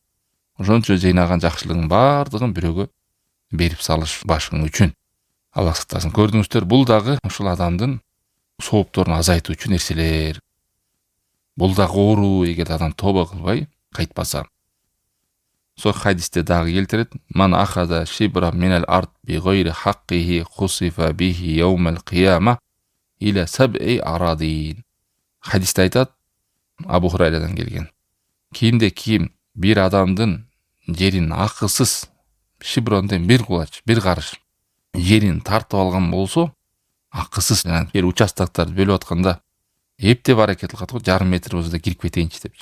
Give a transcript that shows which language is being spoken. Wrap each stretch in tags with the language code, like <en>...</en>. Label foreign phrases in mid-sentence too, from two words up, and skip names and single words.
<ky>Ошончо жыйнаган жакшылыгың баардыгын бирөөгө берип салыш башың үчүн. Аллах сактасын. Көрдүңүздөр, бул дагы ушул адамдын соопторун азайтуучу нерселер. Бул дагы оору, эгер адам тооба кылбай кайтпаса. Сол хадисте дагы келтирет:</ky> <ar>"من أخذ شبرا من الأرض بغير حقه خسف به يوم القيامة إلى سبع أرضين."</ar> <ky>Хадисте айтат, Абу Хурайрадан келген. Кимде ким бир адамдын жерин акысыз шибронден бир кулач, бир карыш жерин тартып алган болсо, акысыз, жер участоктарды бөлүп атканда эптеп аракет кылат го, жарым метр болсо да кирип кетейинчи депчи.</ky>